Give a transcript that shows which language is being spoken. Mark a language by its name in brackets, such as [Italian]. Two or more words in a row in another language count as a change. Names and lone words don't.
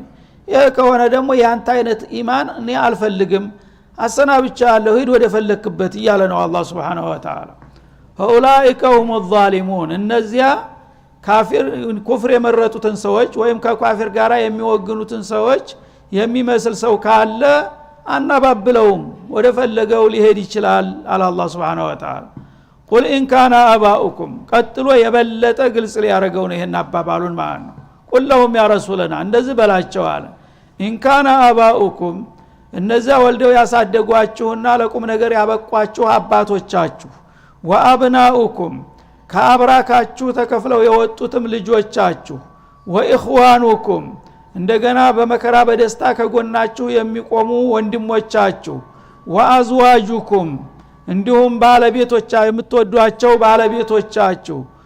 [Amharic] ይሄ ከሆነ ደግሞ ያንተ አይነት ኢማን እኔ አልፈልግም አሰናብቻለሁ ሂድ ወደ ፈለክበት እያለ ነው አላህ [Arabic] سبحانه وتعالى። فاولئك هم الظالمون [Amharic] እነዚያ ካፊር ኩፍር የመረጡትን ሰዎች ወይም ከካፊር ጋራ የሚወግኑትን ሰዎች የሚመስል ሰው ካለ አናባብለውም ወደ ፈለገው ሊሄድ ይችላል አለ አላህ [Arabic] سبحانه وتعالى። قل ان كان اباؤكم [Amharic] ቀጥሎ የበለጠ ግልጽ ሊያረጋው ነው ይሄን አባባሉን ማለት ነው። [Arabic] قل لهم يا رسولنا [Amharic] እንደዚህ በላቸው አለ [Arabic] ان كان اباؤكم [Amharic] እነዛ ወልደው ያሳደጓችሁና ለቁም ነገር ያበቋችሁ አባቶቻችሁ ወአብናኡኩም ከአብራካችሁ ተከፍለው የወጡትም ልጆቻችሁ ወኢኽዋኑኩም እንደገና በመከራ በደስታ ከጎናችሁ የሚቆሙ ወንድሞቻችሁ ወአዝዋጁኩም እንዲሁም ባለቤቶቻችሁ የምትወዷቸው ባለቤቶቻችሁ